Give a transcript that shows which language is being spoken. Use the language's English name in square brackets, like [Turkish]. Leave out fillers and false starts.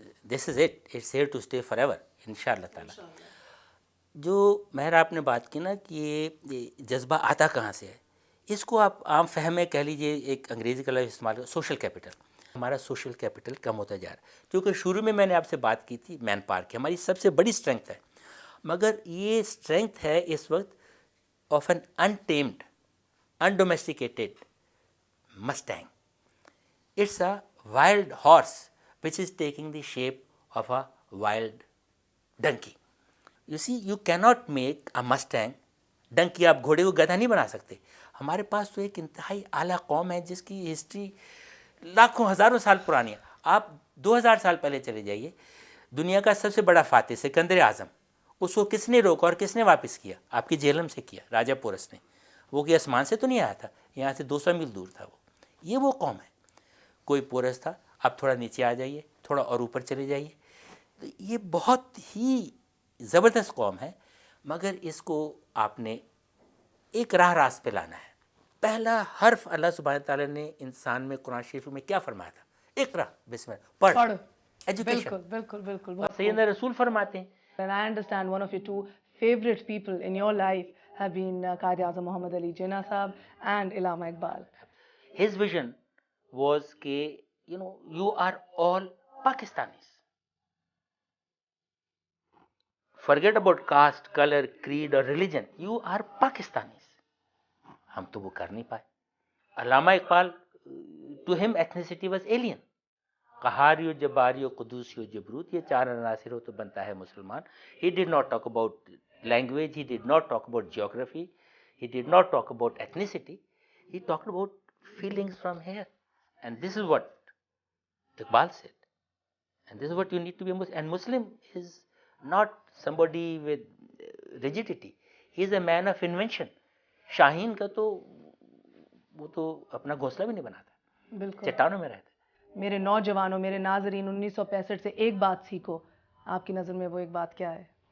[English] this is it, it's here to stay forever انشاءاللہ تعالیٰ. [Urdu] جو مہر آپ نے بات کی نا کہ یہ جذبہ آتا کہاں سے ہے, اس کو آپ عام فہم میں کہہ لیجئے, ایک انگریزی کا لفظ استعمال کریں, سوشل کیپٹل. ہمارا سوشل کیپٹل کم ہوتا جا رہا ہے, کیونکہ شروع میں نے آپ سے بات کی تھی مین پاور کی, ہماری سب سے بڑی اسٹرینگتھ ہے, مگر یہ اسٹرینگتھ ہے اس وقت of N انٹیمڈ [English] undomesticated mustang. It's a wild horse which is taking the shape of a wild donkey. You see, you cannot make a mustang donkey. [Urdu] آپ گھوڑے کو گدھا نہیں بنا سکتے. ہمارے پاس تو ایک انتہائی اعلیٰ قوم ہے جس کی ہسٹری لاکھوں ہزاروں سال پرانی ہے. آپ 2000 سال پہلے چلے جائیے, دنیا کا سب سے بڑا فاتح سکندر اعظم, اس کو کس نے روکا اور کس نے واپس کیا؟ آپ کی جہلم سے کیا, راجہ پورس نے. وہ کہ آسمان سے تو نہیں آیا تھا, یہاں سے 200 میل دور تھا وہ. یہ وہ قوم ہے. کوئی پورس تھا, آپ تھوڑا نیچے آ جائیے, تھوڑا اور اوپر چلے جائیے, تو یہ بہت ہی زبردست قوم ہے. مگر اس کو آپ نے ایک راست پہ لانا ہے. پہلا حرف اللہ سبحانہ تعالیٰ نے انسان میں قرآن شریف میں کیا فرمایا تھا؟ اقرا بسم اللہ, پڑھ. ایجوکیشن. بالکل بالکل. سیدنا رسول فرماتے ہیں. [English] And I understand one of your 2 favorite people in your life have been Quaid-e-Azam Muhammad Ali Jinnah Sahab and Allama Iqbal. His vision was کہ you are all Pakistanis. Forget about caste, color, creed or religion. You are Pakistanis. [Urdu] ہم تو وہ کر نہیں پائے. علامہ Iqbal, [English] to him ethnicity was alien. [Urdu] قہاری و Jabbari و قدوسی و جبروت, یہ 4 عناصر ہو تو بنتا ہے مسلمان. [English] He did not talk about language, he did not talk about geography, he did not talk about ethnicity, he talked about feelings from here. And this is what Iqbal said. And this is what you need to be a Muslim. And Muslim is not somebody with rigidity. He is a man of invention. [Urdu] شاہین کا تو وہ تو اپنا گھونسلہ بھی نہیں بناتا, بالکل چٹانوں میں رہتا. میرے نوجوانوں, میرے ناظرین, 1965 سے ایک بات سیکھو. آپ کی نظر میں وہ ایک بات کیا ہے؟